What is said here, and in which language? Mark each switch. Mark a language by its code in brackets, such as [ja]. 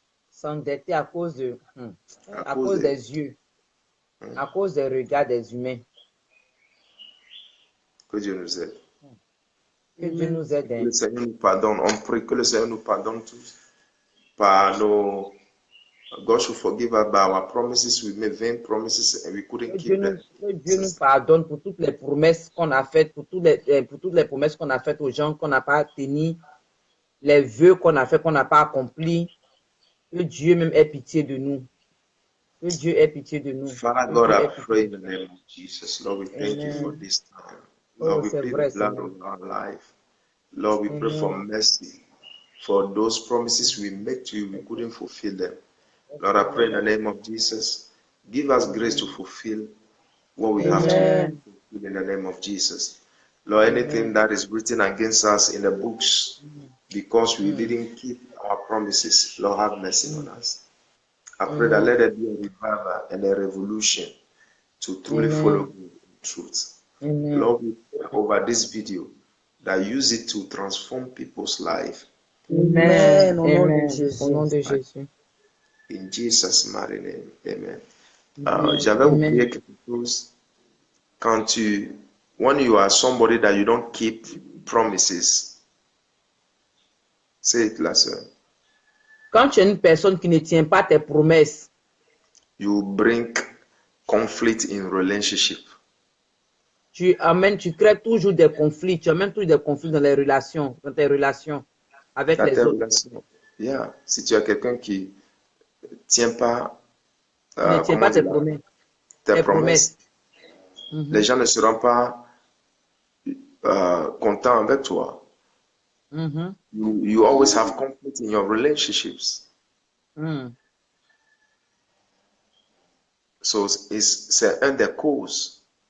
[fr] S'endetter à cause de, à cause des yeux, à cause des regards des humains. Que Dieu nous aide. Que Dieu nous aide. Que le Seigneur nous pardonne. On prie que le Seigneur nous pardonne tous par nos. [en] God should forgive us by our promises. We made vain promises and we couldn't keep them. [fr] Que Dieu nous pardonne pour toutes les promesses qu'on a faites, pour toutes les promesses qu'on a faites aux gens qu'on n'a pas tenues, les vœux qu'on a fait qu'on n'a pas accomplis. Que Dieu même ait pitié de nous. Que Dieu ait pitié de nous. [en] Father God, I pray in the name of Jesus. Lord, we thank you for this time. Lord, we plead the blood of our life. Lord, we pray for mercy. For those promises we made to you, we couldn't fulfill them. Lord, I pray in the name of Jesus. Give us grace to fulfill what we have to fulfill in the name of Jesus. Lord, anything that is written against us in the books because we didn't keep our promises, Lord, have mercy on us. I pray that let there be a revival and a revolution to truly follow the truth. Lord, we pray over this video that use it to transform people's life. [fr] Amen. Au nom de Jésus. [en] In Jesus' mighty name, amen. [fr] J'avais oublié quelque chose. [en] When you are somebody that you don't keep promises, say it, la sœur. [fr] Quand tu es une personne qui ne tient pas tes promesses, [en] you bring conflict in relationship. [fr] Tu crées toujours des conflits. Tu amènes toujours des conflits dans les relations, dans tes relations avec les autres. [en] Yeah. [fr] Si tu as quelqu'un qui tient pas, ne tient pas tes promesses. Les gens ne seront pas contents avec toi. [en] You always have conflict in your relationships. [fr] So c'est un des causes.